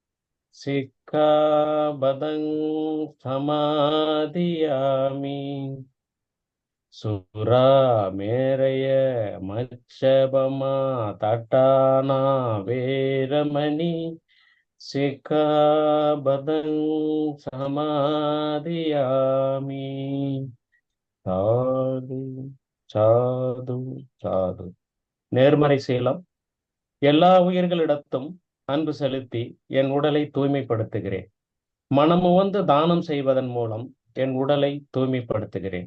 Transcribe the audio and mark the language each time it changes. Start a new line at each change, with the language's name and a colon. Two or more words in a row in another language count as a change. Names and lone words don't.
Pali: सिक्खापदं समादियामि, सुरामेरय मच्छपमा तटाना वेरमणि सिक्खापदं समादियामि।
Tamil: சாது சாது சாது. நேர்மறை சீலம். எல்லா உயிர்களிடத்தும் அன்பு செலுத்தி என் உடலை தூய்மைப்படுத்துகிறேன். மனமுவந்து தானம் செய்வதன் மூலம் என் உடலை தூய்மைப்படுத்துகிறேன்.